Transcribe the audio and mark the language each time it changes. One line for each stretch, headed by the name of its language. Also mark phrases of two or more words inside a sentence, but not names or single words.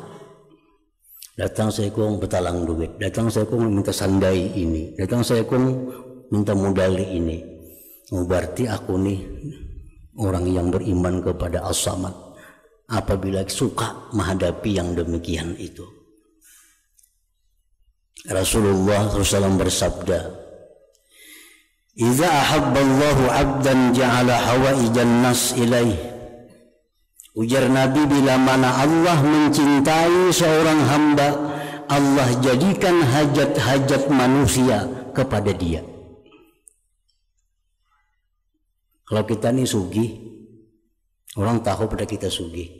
Indonesian: Datang saya kong betalang duit, datang saya kong minta sandai ini, datang saya kong minta modali ini. Oh, berarti aku nih orang yang beriman kepada As-Samad. Apabila suka menghadapi yang demikian itu. Rasulullah SAW bersabda,
Arabic: "إذا أحب الله عبدا جعل حوائج الناس إليه."
Indonesian: Ujar Nabi, bila mana Allah mencintai seorang hamba, Allah jadikan hajat-hajat manusia kepada dia. Kalau kita ini sugih, orang tahu pada kita sugih.